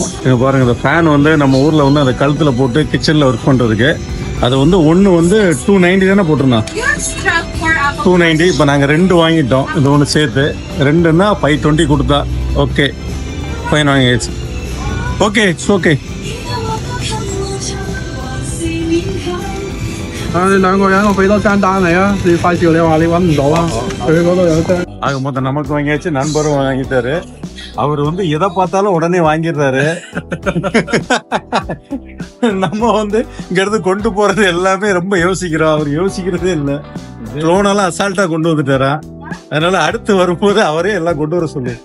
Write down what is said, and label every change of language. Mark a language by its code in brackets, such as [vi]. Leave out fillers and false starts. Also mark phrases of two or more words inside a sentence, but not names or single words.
[ta] இங்க பாருங்க, இந்த ஃபேன் வந்து நம்ம ஊர்ல வந்து அந்த கழுத்துல போட்டு கிச்சன்ல ஒர்க் பண்றதுக்கு. அது வந்து ஒன்னு வந்து 290 தானே போட்டிருந்தான். 290. இப்போ நாங்க 2 வாங்கிட்டோம். இது ஒன்று சேர்த்து 2ன்னா 520 கொடுத்தா. [en] okay, fine, [ta] வாங்கியாச்சு. [en] okay, it's okay. [yue] 2 個人我俾多張單你啊！你快照你話你揾唔到啊？佢嗰度有張。 [ta] ஆக மொத்தம் நமக்கு வாங்கியாச்சு, நண்பரும் வாங்கிட்டாரு. அவர் வந்து எதை பார்த்தாலும் உடனே வாங்கிடுறாரு. நம்ம வந்து இங்க இருந்து கொண்டு போறது எல்லாமே ரொம்ப யோசிக்கிறோம். அவர் யோசிக்கிறதே இல்லை. ட்ரோனெல்லாம் அசால்ட்டா கொண்டு வந்துட்டாரா. அதனால அடுத்து வரும்போது அவரே எல்லாம் கொண்டு வர சொல்லு.